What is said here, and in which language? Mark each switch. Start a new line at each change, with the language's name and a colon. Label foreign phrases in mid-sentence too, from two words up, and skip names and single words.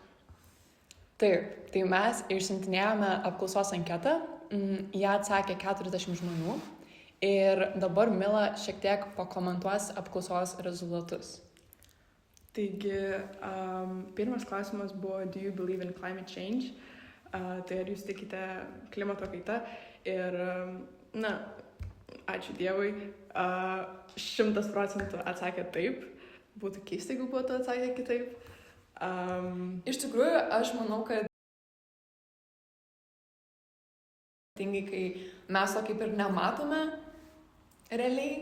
Lithuanian: Taip, tai mes išsiuntinėjome apklausos anketą, ją atsakė 40 žmonių ir dabar Mila šiek tiek pakomentuos apklausos rezultatus. Taigi, pirmas klausimas buvo
English: Do you believe in climate change?
Lithuanian: Tai ar jūs tikite klimato kaitą? Ir, ačiū Dievui, 100% atsakė taip. Būtų keista, jeigu būtų atsakę kitaip. Iš tikrųjų, aš manau, kad kai mes to kaip ir nematome realiai,